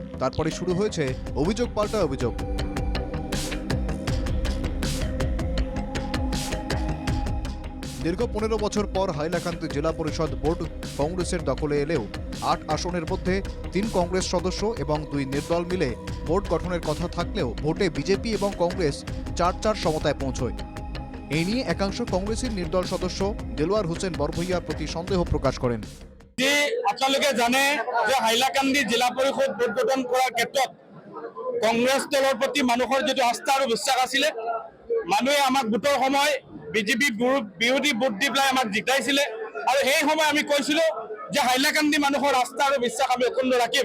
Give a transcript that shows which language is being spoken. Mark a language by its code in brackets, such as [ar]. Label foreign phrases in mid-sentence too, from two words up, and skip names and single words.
[bn] তারপরে শুরু হয়েছে অভিযোগ পাল্টা অভিযোগ। দীর্ঘ ১৫ বছর পর হাইলাকান্দি জেলা পরিষদ বোর্ড কংগ্রেসের দখলে এলেও ৮ আসনের মধ্যে ৩ কংগ্রেস সদস্য এবং ২ নির্দল মিলে বোর্ড গঠনের কথা থাকলেও ভোটে বিজেপি এবং কংগ্রেস ৪-৪ সমতায় পৌঁছয়। এই নিয়ে একাংশ কংগ্রেসের নির্দল সদস্য দেলওয়ার হোসেন বড়ভূঁইয়ার প্রতি সন্দেহ প্রকাশ করেন। [as] যে আপোনালোকে জানে যে হাইলাকান্দি জিলা পৰিষদ ভোট গঠন কৰাৰ ক্ষেত্ৰত কংগ্ৰেছ দলৰ প্ৰতি মানুহৰ যিটো আস্থা আৰু বিশ্বাস আছিলে, মানুহে আমাক ভোটৰ সময় বিজেপি বিৰোধী ভোট দি পেলাই আমাক জিকাইছিলে আৰু সেই সময় আমি কৈছিলো যে হাইলাকান্দি মানুহৰ আস্থা আৰু বিশ্বাস আমি অক্ষুণ্ণ ৰাখিম।